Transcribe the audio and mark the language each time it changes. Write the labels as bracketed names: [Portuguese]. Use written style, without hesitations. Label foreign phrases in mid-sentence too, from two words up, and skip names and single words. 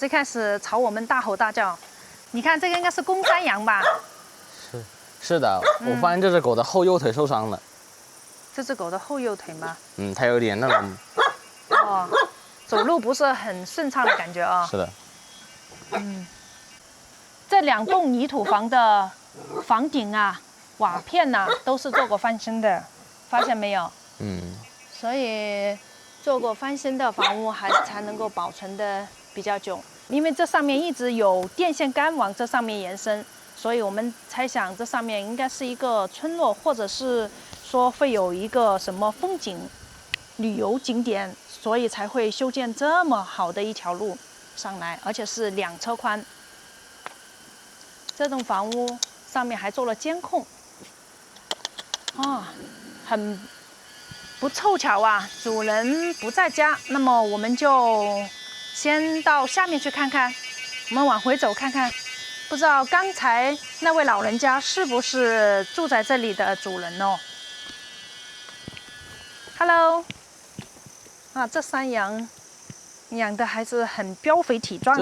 [Chinese] 最開始朝我們大吼大叫。你看這個應該是公山羊吧？是的，我發現這只狗的後右腿受傷了。這只狗的後右腿嗎？它有點那種走路不是很順暢的感覺啊。是的。這兩棟泥土房的房頂啊、瓦片啊，都是做過翻新的，發現沒有？所以做過翻新的房屋還才能夠保存的比較久，因為這上面一直有電線桿往這上面延伸。所以我們猜想，這上面應該是一個村落，或者是說會有一個什麼風景旅遊景點，所以才會修建這麼好的一條路上來，而且是2車寬。這棟房屋上面還做了監控，很不湊巧啊，主人不在家。那麼我們就先到下面去看看，我們往回走看看。不知道剛才那位老人家是不是住在這裡的主人哦 ？Hello， 這山羊養的還是很膘肥體壯啊。